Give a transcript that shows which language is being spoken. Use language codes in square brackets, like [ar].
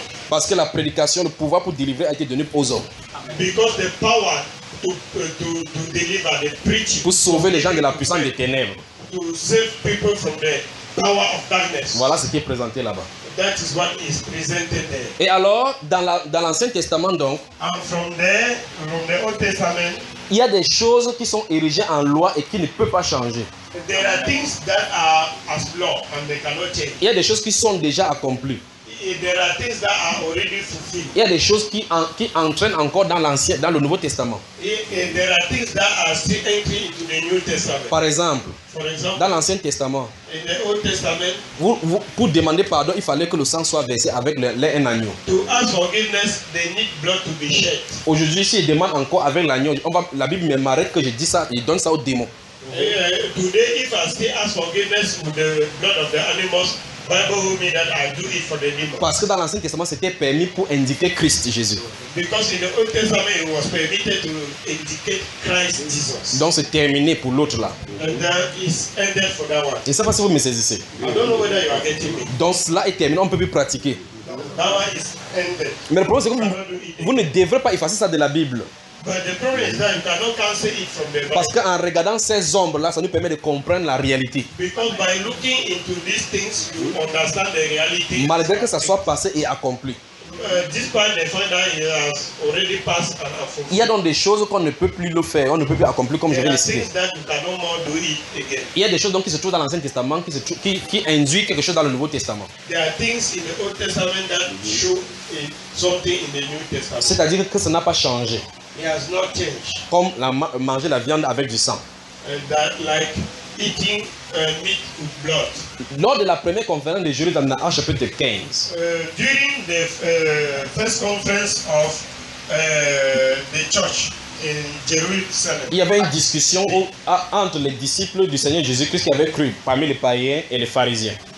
[fr] Parce que la prédication, le pouvoir pour délivrer a été donné aux hommes. [en] Because the power to deliver, the preaching, [fr] pour sauver les gens de la puissance des ténèbres. [en] To save people from the power of darkness. [fr] Voilà ce qui est présenté là-bas. [en] That is what is presented there. [fr] Et alors, dans l'Ancien Testament donc, [en] and from there, from the Old Testament, [fr] il y a des choses qui sont érigées en loi et qui ne peuvent pas changer. [en] There are things that are as law and they cannot change. [fr] Il y a des choses qui sont déjà accomplies. [en] There are things that are already fulfilled. [fr] Il y a des choses qui entraînent encore dans l'Ancien, dans le Nouveau Testament. [en] There are things that are still entering into the New Testament. [fr] Par exemple, [en] for example, [fr] dans l'Ancien Testament, [en] in the Old Testament, [fr] vous, pour demander pardon, il fallait que le sang soit versé avec un agneau. [en] To ask forgiveness, they need blood to be shed. [fr] Aujourd'hui, si ils demandent encore avec l'agneau, la Bible m'arrête que je dis ça, il donne ça aux démons. [en] Today, if I still ask forgiveness with the blood of the animals, Bible will mean that I do it for the demons. [fr] Parce que dans l'Ancien Testament, c'était permis pour indiquer Christ Jésus. [en] Because in the Old Testament, it was permitted to indicate Christ Jesus. [fr] Donc c'est terminé pour l'autre là. [en] And that is ended for that one. [fr] Je ne sais pas si vous me saisissez. [en] I don't know whether you are getting me. [fr] Donc cela est terminé, on ne peut plus pratiquer. [en] That one is ended. [fr] Mais le problème, c'est que vous ne devrez pas effacer ça de la Bible. [en] But the problem is that you cannot cancel it from the Bible. [fr] Parce qu'en regardant ces ombres-là, ça nous permet de comprendre la réalité. [en] Because by looking into these things, you understand the reality. [fr] Malgré que ça soit passé et accompli. [en] Despite the fact that it has already passed and accomplished. [fr] Il y a donc des choses qu'on ne peut plus le faire, on ne peut plus accomplir comme j'avais décidé. [en] There are things that you cannot more do it again. [fr] Il y a des choses donc qui se trouvent dans l'Ancien Testament qui induit quelque chose dans le Nouveau Testament. [en] There are things in the Old Testament that show something in the New Testament. [fr] C'est-à-dire que ça n'a pas changé. [en] It has not changed. [fr] Comme manger la viande avec du sang. [en] And that like eating meat with blood. [fr] Lors de la première conférence de Jérusalem dans le chapitre 15. [en] During the first conference of the church in Jerusalem. [fr] Il y avait une discussion entre les disciples du Seigneur Jésus-Christ qui avaient cru parmi les païens et les pharisiens.